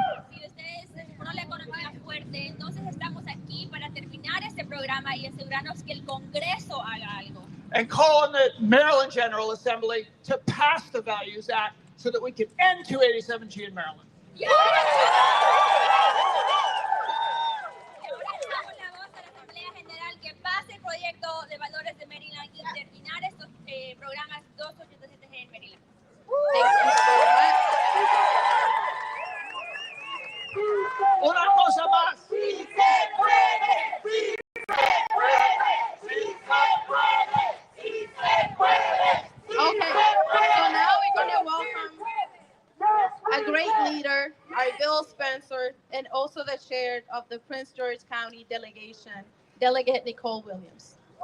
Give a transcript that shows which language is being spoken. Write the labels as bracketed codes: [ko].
[es] Si ustedes con la economía fuerte, entonces estamos aquí para terminar este programa y asegurarnos que el Congreso haga algo. [en] And call on the Maryland General Assembly to pass the Values Act so that we can end 287G in Maryland. [es] Y ahora damos la voz a la Asamblea General que pase el proyecto de valores de Maryland y terminar estos programas 287G en Maryland. Una cosa más. Sí se puede, sí se puede, sí se puede, sí se puede. [en] Okay, so now we're going to welcome a great leader, our Bill Spencer, and also the chair of the Prince George County delegation, Delegate Nicole Williams.